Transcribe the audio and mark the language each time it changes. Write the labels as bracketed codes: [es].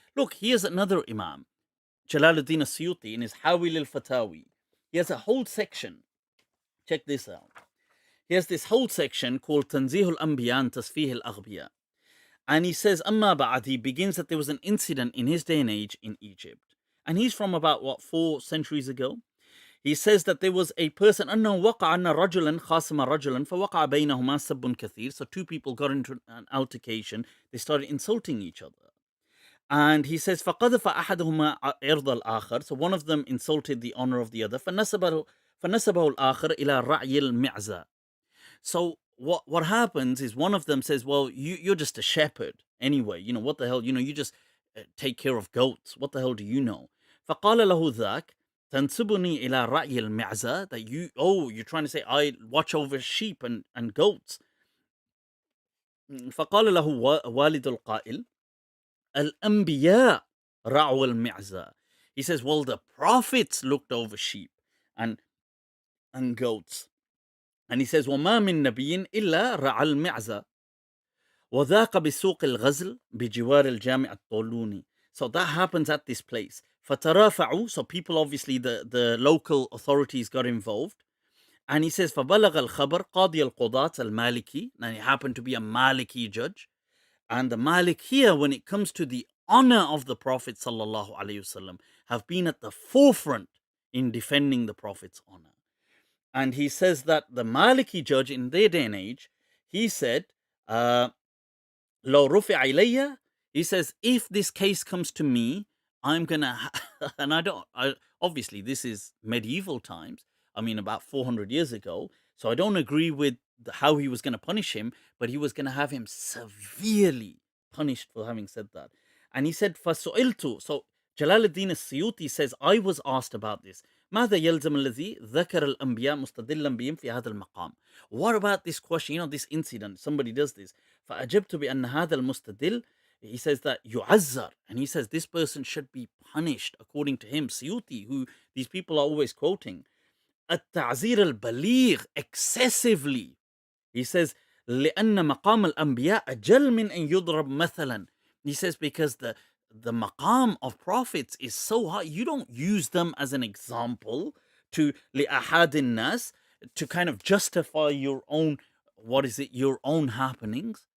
[en] Look, here's another Imam, Jalaluddin As-Suyuti, in his Hawil al-Fatawi. He has a whole section. Check this out. He has this whole section called Tanzih al-Anbiya and Tasfih al-Aghbiya. And he says, Amma Ba'ad, he begins that there was an incident in his day and age in Egypt. And he's from about, 4 centuries ago? He says that there was a person, [ar] أنه وقع أن رجلا خاصم رجلا فوقع بينهما سب كثير. [en] So 2 people got into an altercation. They started insulting each other. And he says, [ar] فقذف أحدهما عرض الآخر. [en] So one of them insulted the honor of the other. [ar] فنسبه الآخر إلى رعي المعزة. [en] So what happens is one of them says, well, you're just a shepherd anyway. What the hell? You just take care of goats. What the hell do you know? [ar] فقال له ذاك تنسبني إلى رعي المعزة. [en] That you're trying to say I watch over sheep and goats. [ar] فقال له والد القائل الأنبياء رعوا المعزة. [en] He says, well, the prophets looked over sheep and goats. And he says, [ar] وما من نبي إلا رعى المعزة وذاق بسوق الغزل بجوار الجامع الطولوني. [en] So that happens at this place. [ar] فترافعوا, [en] so people, obviously the local authorities got involved. And he says, [ar] فبلغ الخبر قاضي القضاة المالكي. [en] And he happened to be a Maliki judge. And the Malik here, when it comes to the honor of the Prophet sallallahu alaihi wasallam, have been at the forefront in defending the Prophet's honor. And he says that the Maliki judge in their day and age, he said, [ar] لو رفع إلي, [en] he says, if this case comes to me, I'm gonna, and obviously this is medieval times, about 400 years ago, so I don't agree with how he was going to punish him, but he was going to have him severely punished for having said that. And he said, [ar] فَسُئِلْتُ. [en] So Jalaluddin As-Suyuti says, I was asked about this. [ar] ماذا يلزم الذي ذكر الأنبياء مستدلا بهم في هذا المقام? [en] What about this question, this incident, somebody does this. [ar] فأجبت بأن هذا المستدل, [en] he says that [ar] يعزر, [en] and he says this person should be punished according to him, Suyuti, who these people are always quoting. [ar] التعزير البليغ, [en] excessively. He says [ar] لأن مقام الأنبياء أجل من أن يضرب مثلا. [en] He says because the maqam of prophets is so high, you don't use them as an example to [ar] لأحد الناس, [en] to kind of justify your own, your own happenings.